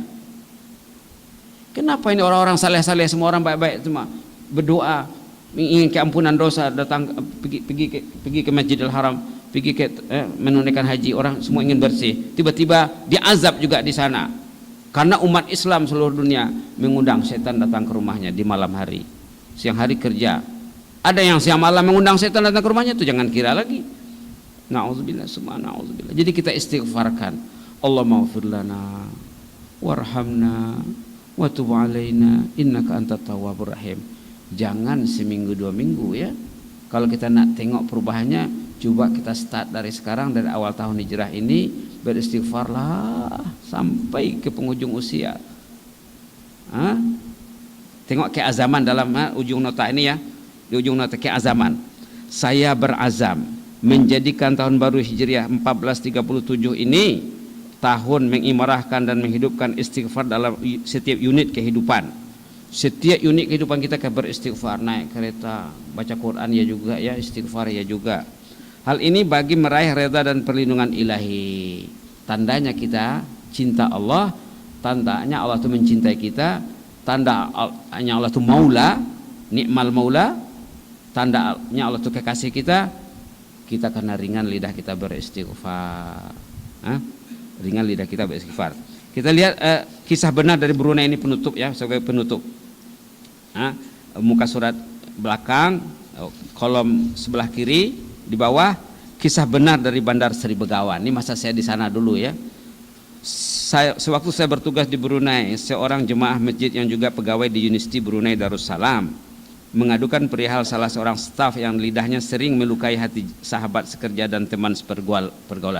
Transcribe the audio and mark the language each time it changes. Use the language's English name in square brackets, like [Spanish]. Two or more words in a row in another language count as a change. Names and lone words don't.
[Malay] Kenapa ini orang-orang saleh-saleh, semua orang baik-baik semua berdoa ingin keampunan dosa, datang pergi ke Masjidil Haram, pergi ke menunaikan haji, orang semua ingin bersih, tiba-tiba diazab juga di sana karena umat Islam seluruh dunia mengundang setan datang ke rumahnya di malam hari. Siang hari kerja, ada yang siang malam mengundang setan datang ke rumahnya, itu jangan kira lagi. [Arabic] نعوذ بالله، نعوذ بالله. [Malay] Jadi kita istighfarkan, [Arabic] اللهم اغفر لنا وارحمنا وتب علينا إنك أنت التواب الرحيم. [Malay] Jangan seminggu 2 minggu ya. Kalau kita nak tengok perubahannya, coba kita start dari sekarang, dari awal tahun hijrah ini beristighfarlah sampai ke penghujung usia. Tengok keazaman dalam ujung nota ini ya. Di ujung nota keazaman, saya berazam menjadikan tahun baru Hijriah 1437 ini tahun mengimarahkan dan menghidupkan istighfar dalam setiap unit kehidupan. Setiap unit kehidupan kita akan beristighfar, naik kereta, baca Quran ya juga ya, istighfar ya juga. Hal ini bagi meraih redha dan perlindungan ilahi. Tandanya kita cinta Allah, tandanya Allah itu mencintai kita, tandanya Allah itu maula, [Arabic] نعم المولى, [Malay] tandanya Allah itu kekasih kita. Kita karena ringan lidah kita beristighfar. Ringan lidah kita beristighfar. Kita lihat kisah benar dari Brunei ini, penutup ya, sebagai penutup. Muka surat belakang, kolom sebelah kiri di bawah, kisah benar dari Bandar Seri Begawan. Ini masa saya di sana dulu ya. Sewaktu saya bertugas di Brunei, seorang jemaah masjid yang juga pegawai di Universiti Brunei Darussalam mengadukan perihal salah seorang staf yang lidahnya sering melukai hati sahabat sekerja dan teman sepergaulan.